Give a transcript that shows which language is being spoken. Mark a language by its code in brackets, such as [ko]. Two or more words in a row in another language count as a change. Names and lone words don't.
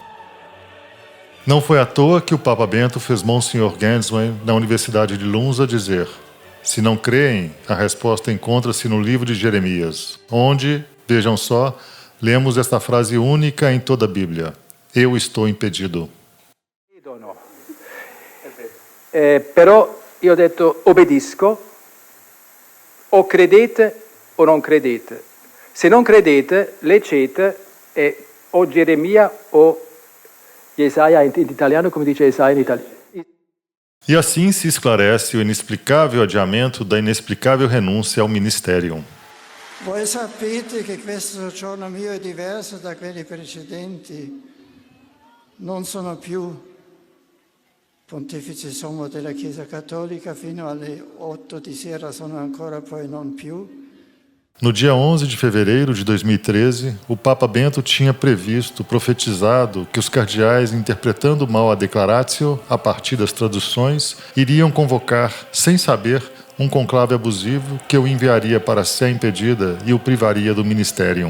[pt] Não foi à toa que o Papa Bento fez Monsenhor Genswein, na Universidade de Lunza, dizer: se não creem, a resposta encontra-se no livro de Jeremias, onde, vejam só, lemos esta frase única em toda a Bíblia: eu estou impedido. [it] Però io ho detto obbedisco, o credete o non credete. Se non credete, leggete o Geremia o Jesaia in italiano, come dice Jesaia in italiano. [pt] E assim se esclarece o inexplicável adiamento da inexplicável renúncia ao ministério. [it] Voi sapete che questo giorno mio è diverso da quelli precedenti. Non sono più Pontefice sommo della Chiesa Cattolica fino alle 8 di sera, sono ancora poi non più. [pt] No dia 11 de fevereiro de 2013, o Papa Bento tinha previsto, profetizado, que os cardeais, interpretando mal a Declaratio, a partir das traduções, iriam convocar, sem saber, um conclave abusivo que o enviaria para a Sé impedida e o privaria do ministérium.